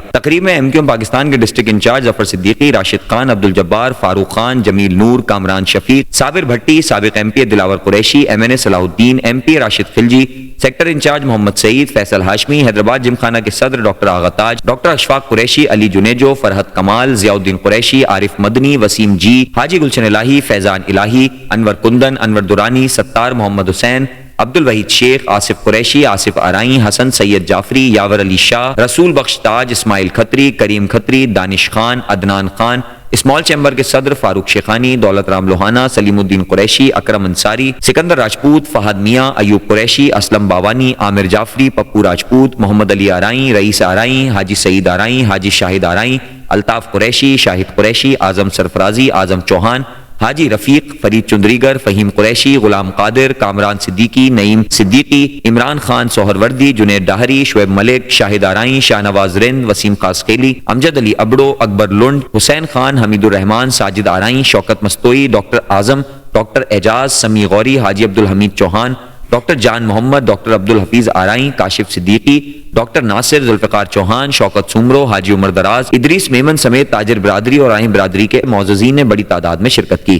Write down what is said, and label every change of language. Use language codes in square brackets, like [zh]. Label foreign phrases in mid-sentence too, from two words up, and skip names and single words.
[ur] تقریب میں ایم کیو ایم پاکستان کے [en] district incharge [ur] ظفر صدیقی، راشد خان، عبدالجبار، فاروق خان، جمیل نور، کامران شفیق، صابر بھٹی، سابق ایم پی دلاور قریشی، MNA صلاح الدین، MP راشد خلجی, [en] sector incharge [ur] محمد سعید، فیصل ہاشمی، حیدرآباد جمخانہ کے صدر ڈاکٹر آغا تاج، ڈاکٹر اشفاق قریشی، علی جونیجو، فرحت کمال، ضیاء الدین قریشی، عارف مدنی، وسیم جی، حاجی گلشن الٰہی، فیضان الٰہی، انور کندن، انور درانی، ستار محمد حسین، عبدالوحید شیخ، آصف قریشی، آصف ارائیں، حسن سید جعفری، یاور علی شاہ، رسول بخش تاج، اسماعیل کھتری، کریم کھتری، دانش خان, عدنان خان, [en] small chamber [ur] کے صدر فاروق شیخانی، دولت رام لوہانہ، سلیم الدین قریشی، اکرم انصاری، سکندر راجپوت، فہد میاں, ایوب قریشی، اسلم باوانی، عامر جعفری، پپو راجپوت، محمد علی ارائیں، رئیس ارائیں، حاجی سعید ارائیں, حاجی شاہد ارائیں، الطاف قریشی، شاہد قریشی, اعظم سرفرازی، اعظم چوہان، حاجی رفیق، فرید چندریگر، فہیم قریشی، غلام قادر، کامران صدیقی، نعیم صدیقی, عمران خان سہروردی، جنید ڈاہری، شعیب ملک، شاہد ارائیں، شاہنواز رند، وسیم کاسکیلی، امجد علی ابڑو، اکبر لنڈ، حسین خان، حمید الرحمان، ساجد ارائیں، شوکت مستوئی, ڈاکٹر اعظم، ڈاکٹر اعجاز، سمیع غوری، حاجی عبدالحمید چوہان، ڈاکٹر جان محمد، ڈاکٹر عبدالحفیظ ارائیں، کاشف صدیقی، ڈاکٹر ناصر، ذوالفقار چوہان، شوکت سومرو، حاجی عمر دراز، ادریس میمن سمیت تاجر برادری اور اہم برادری کے موجودین نے بڑی تعداد میں شرکت کی.